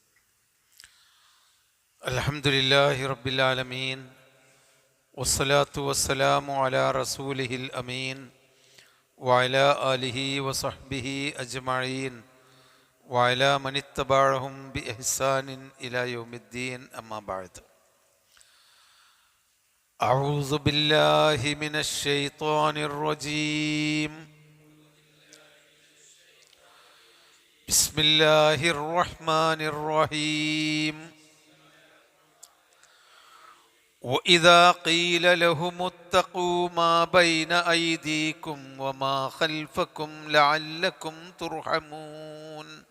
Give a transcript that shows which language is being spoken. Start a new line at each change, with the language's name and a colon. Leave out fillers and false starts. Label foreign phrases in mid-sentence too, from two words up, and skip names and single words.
Arabic: الحمد لله رب العالمين والصلاة والسلام على رسوله الأمين وعلى آله وصحبه أجمعين وعلى من تبعهم بإحسان إلى يوم الدين. أما بعد. أعوذ بالله من الشيطان الرجيم. بسم الله الرحمن الرحيم. وإذا قيل لهم اتقوا ما بين أيديكم وما خلفكم لعلكم ترحمون.